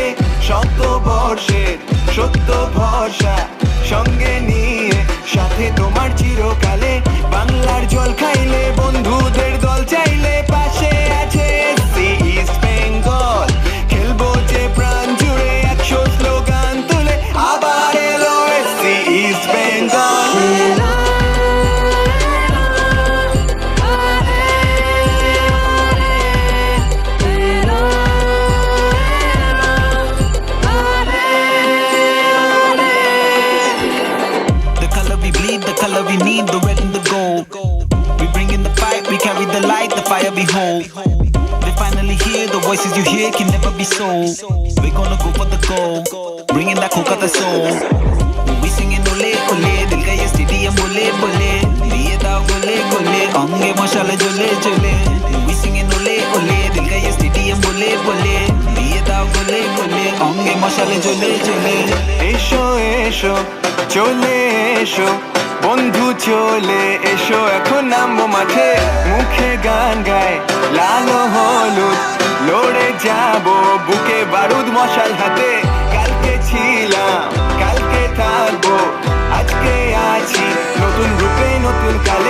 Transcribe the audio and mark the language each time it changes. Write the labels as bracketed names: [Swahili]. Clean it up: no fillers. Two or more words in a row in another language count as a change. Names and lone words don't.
[Bangla] শত বর্ষের সত্য ভরসা সঙ্গে নিয়ে, সাথে তোমার চিরকালে। বাংলার জল খাইলে বন্ধুদের দল চাইলে, পাশে আছে এসসি ইস্ট বেঙ্গল। খেলবো যে প্রাণ জুড়ে 100 স্লোগান তুলে, আবার এলো এসসি ইস্ট বেঙ্গল। [English] The color we need, the red and the gold. We bring in the fight, we carry the light, the fire behold. We're finally here, the voices you hear can never be sold. We're gonna go for the goal, bringing that Kolkata soul. We singing ole ole, [Hindi] दिल का ये स्टेडियम बोले बोले. [Bangla] দিয়ে দাও গোলে গোলে, অঙ্গে মশালে জ্বলে জ্বলে. [English] We singing ole ole, [Hindi] दिल का ये स्टेडियम बोले बोले. [Bangla] দিয়ে দাও গোলে গোলে, অঙ্গে মশালে জ্বলে জ্বলে. এসো এসো চলে এসো বন্ধু চলে এসো এখন নামবো মাঠে, মুখে গান গায় লাল হলুদ, লড়ে যাবো বুকে বারুদ মশাল হাতে। কালকে ছিলাম কালকে থাকবো, আজকে আছি নতুন রূপে নতুন কালে।